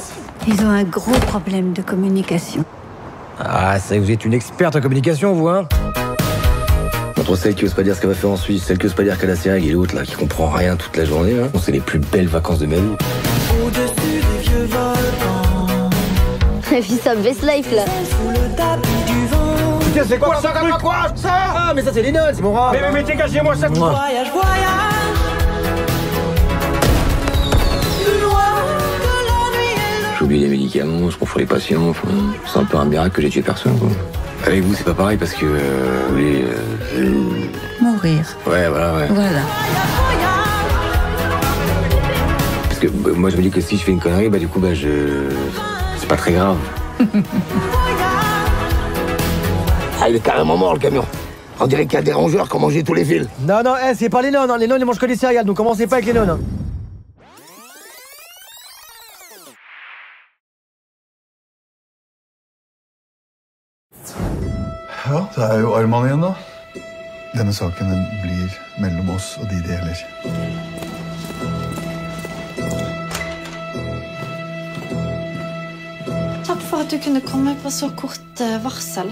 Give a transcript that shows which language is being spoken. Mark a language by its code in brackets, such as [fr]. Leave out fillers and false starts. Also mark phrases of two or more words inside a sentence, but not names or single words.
[fr] Ils ont un gros problème de communication. Ah, ça, vous êtes une experte en communication, vous, hein? Entre celle qui ose pas dire ce qu'elle va faire en Suisse, celle qui ose pas dire qu'elle a ses règles et l'autre, là, qui comprend rien toute la journée, hein. C'est les plus belles vacances de ma vie. Au-dessus des vieux volcans. La vie, ça [en] best life, [fr] là. Sous le tapis du vent. Putain, c'est quoi ça, quoi ça? Ah, mais ça, c'est les notes, c'est mon rap. Mais dégagez-moi ça. Voyage, voyage. Plus loin que la nuit et le J'oublie les médicaments, je confonds les patients. Enfin, c'est un peu un miracle que j'ai tué personne, quoi. Avec vous, c'est pas pareil parce que vous voulez... Mourir. Ouais, voilà, ouais. Voilà. Parce que moi, je me dis que si je fais une connerie, bah du coup, bah c'est pas très grave. Ah, il est carrément mort, le camion. On dirait qu'il y a des rongeurs qui ont mangé tous les fils. Non, non, c'est pas les nonnes. Les nonnes, ils mangent que des céréales, donc commencez pas avec les nonnes. [no] Ja, det jo Arman igjen, da. Denne saken blir mellom oss og de det gjelder. Takk for at du kunne komme på så kort varsel.